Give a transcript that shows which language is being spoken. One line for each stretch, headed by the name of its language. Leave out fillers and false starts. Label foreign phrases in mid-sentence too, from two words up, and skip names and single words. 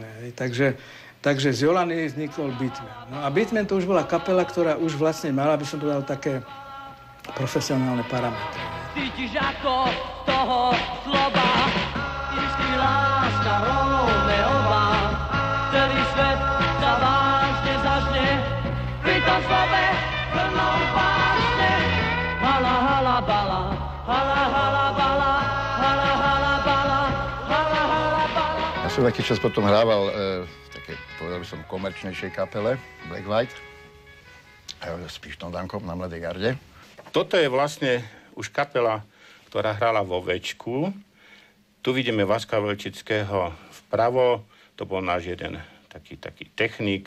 Slovak: Takže z Jolany vznikol Beatman. No a Beatman to už bola kapela, ktorá už vlastne mala, by som povedal, také profesionálne parametre. Cítiš ako toho slova, istý láska Romeová, celý svet sa vážne zažne, pri tom slove plnom vážne. Hala, hala, bala, hala, hala, bala, hala, hala, bala, hala, hala, bala. Ja som taký čas potom hrával v takej, povedal by som, komerčnejšej kapele, Black White, s Pištom Dankom na Mladej garde. Toto je vlastne už kapela, ktorá hrala vo Večku. Tu vidíme Vaska Velčického vpravo, to bol náš jeden taký technik.